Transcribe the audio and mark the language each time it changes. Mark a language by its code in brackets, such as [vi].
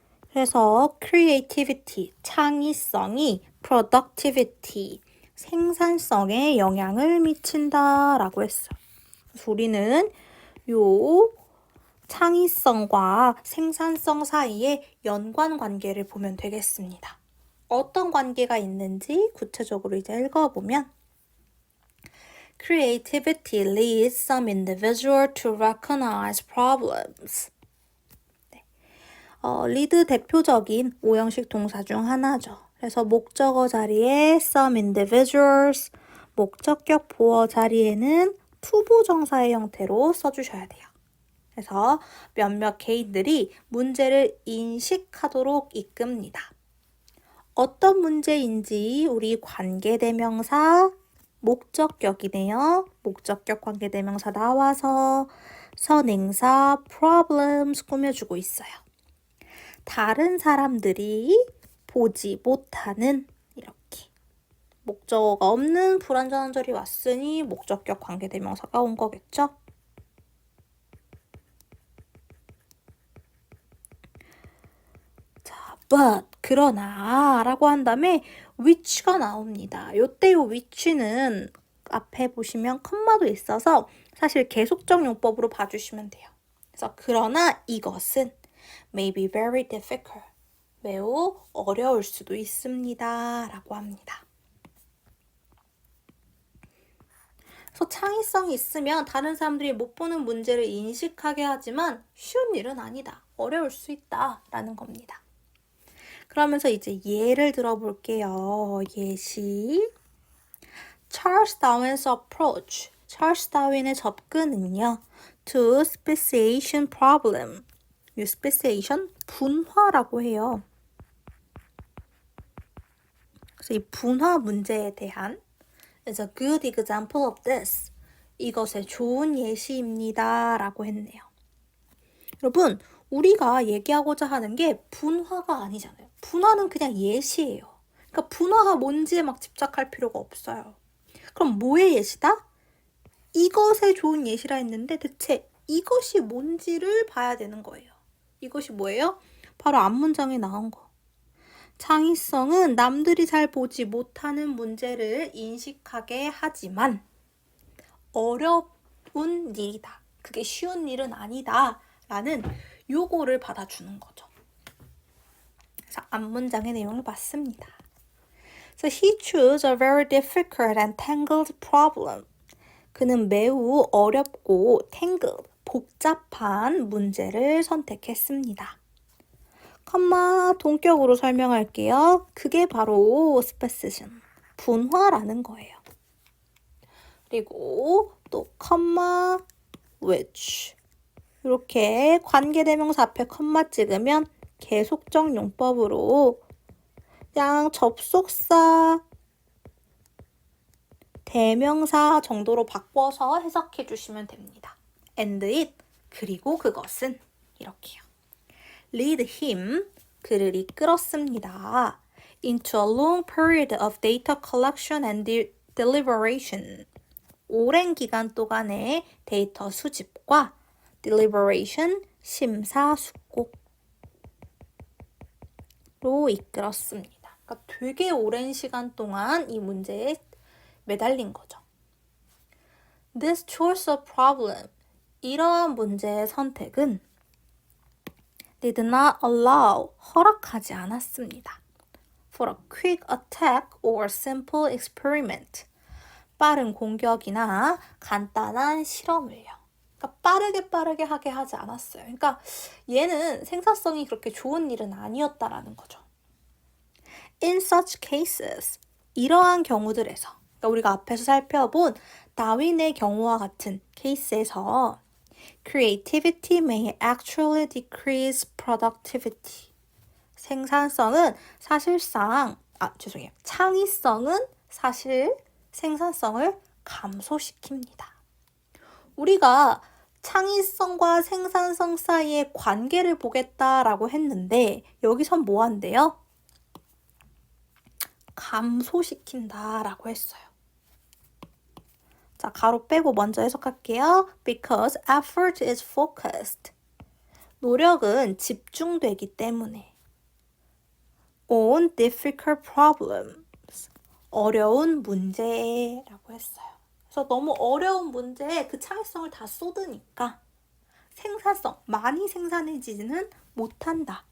[ko] 그래서 creativity, 창의성이 productivity, 생산성에 영향을 미친다라고 했어요. 그래서 우리는 요 창의성과 생산성 사이의 연관 관계를 보면 되겠습니다. 어떤 관계가 있는지 구체적으로 이제 읽어보면 [en] Creativity leads some individual to recognize problems. [ko] lead 대표적인 오형식 동사 중 하나죠. 그래서 목적어 자리에 [en] some individuals, [ko] 목적격 보어 자리에는 투부정사의 형태로 써주셔야 돼요. 그래서 몇몇 개인들이 문제를 인식하도록 이끕니다. 어떤 문제인지 우리 관계대명사 목적격이네요. 목적격 관계대명사 나와서 선행사 problems 꾸며주고 있어요. 다른 사람들이 보지 못하는 이렇게 목적어가 없는 불완전한 절이 왔으니 목적격 관계대명사가 온 거겠죠? but 그러나 라고 한 다음에 which가 나옵니다. 요때 요 which는 앞에 보시면 컴마도 있어서 사실 계속적 용법으로 봐주시면 돼요. 그래서 그러나 이것은 [en] may be very difficult. [ko] 매우 어려울 수도 있습니다. 라고 합니다. 그래서 창의성이 있으면 다른 사람들이 못 보는 문제를 인식하게 하지만 쉬운 일은 아니다. 어려울 수 있다. 라는 겁니다. 그러면서 이제 예를 들어볼게요. [en] 예시. Charles Darwin's approach. [ko] 찰스 다윈의 접근은요. [en] to speciation problem. [ko] 이 speciation 분화라고 해요. 그래서 이 분화 문제에 대한 [en] is a good example of this. [ko] 이것의 좋은 예시입니다. 라고 했네요. 여러분, 우리가 얘기하고자 하는 게 분화가 아니잖아요. 분화는 그냥 예시예요. 그러니까 분화가 뭔지에 막 집착할 필요가 없어요. 그럼 뭐의 예시다? 이것의 좋은 예시라 했는데 대체 이것이 뭔지를 봐야 되는 거예요. 이것이 뭐예요? 바로 앞문장에 나온 거. 창의성은 남들이 잘 보지 못하는 문제를 인식하게 하지만 어려운 일이다. 그게 쉬운 일은 아니다. 라는 요거를 받아주는 거죠. 그래서 앞문장의 내용을 봤습니다. [en] So he chose a very difficult and tangled problem. [ko] 그는 매우 어렵고 tangled, 복잡한 문제를 선택했습니다. 컴마 동격으로 설명할게요. 그게 바로 speciation, 분화라는 거예요. 그리고 또 컴마 which 이렇게 관계대명사 앞에 컴마 찍으면 계속적 용법으로 그냥 접속사, 대명사 정도로 바꿔서 해석해 주시면 됩니다. [en] and it, [ko] 그리고 그것은 이렇게요. [en] lead him, [ko] 그를 이끌었습니다. [en] into a long period of data collection and deliberation. [ko] 오랜 기간 동안의 데이터 수집과 deliberation, 심사숙고로 이끌었습니다. 그러니까 되게 오랜 시간 동안 이 문제에 매달린 거죠. [en] This choice of problem, [ko] 이러한 문제의 선택은 [en] did not allow, [ko] 허락하지 않았습니다. [en] For a quick attack or simple experiment, [ko] 빠른 공격이나 간단한 실험을요. 그러니까 빠르게 하게 하지 않았어요. 그러니까 얘는 생산성이 그렇게 좋은 일은 아니었다라는 거죠. [en] In such cases, [ko] 이러한 경우들에서, 그러니까 우리가 앞에서 살펴본 다윈의 경우와 같은 케이스에서 [en] creativity may actually decrease productivity. [ko] 생산성은 사실상, 창의성은 사실 생산성을 감소시킵니다. 우리가 창의성과 생산성 사이의 관계를 보겠다라고 했는데 여기선 뭐 한대요? 감소시킨다라고 했어요. 자, 가로 빼고 먼저 해석할게요. [en] Because effort is focused. [ko] 노력은 집중되기 때문에. [en] On difficult problems. [ko] 어려운 문제라고 했어요. 그래서 너무 어려운 문제에 그 창의성을 다 쏟으니까 생산성, 많이 생산해지지는 못한다.